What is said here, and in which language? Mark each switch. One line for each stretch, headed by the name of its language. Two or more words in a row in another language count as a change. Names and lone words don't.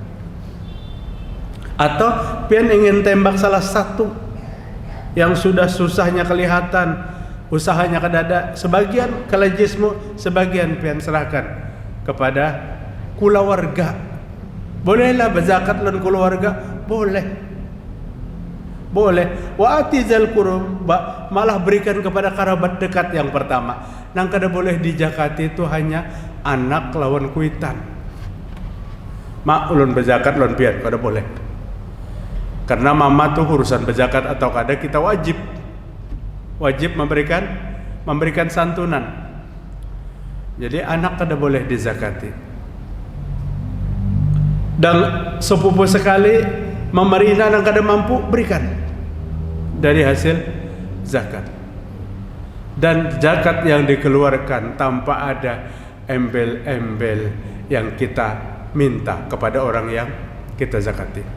Banjar: Atau pian ingin tembak salah satu yang sudah susahnya kelihatan, usahanya kadada, sebagian ke lajismu, sebagian pian serahkan kepada keluarga. Bolehlah berzakat lan keluarga, boleh.
Arabic: وآت ذا القربى,
Indonesian: malah berikan kepada kerabat dekat yang pertama.
Banjar: Nang kada boleh di zakati itu hanya anak lawan kuitan. Mak ulun berzakat lan pian kada boleh. Karena mama tuh urusan berzakat atau kada kita wajib memberikan santunan. Jadi anak kada boleh dizakati. Dan sepupu sekali memerintah yang kada mampu berikan dari hasil zakat. Dan zakat yang dikeluarkan tanpa ada embel-embel yang kita minta kepada orang yang kita zakati.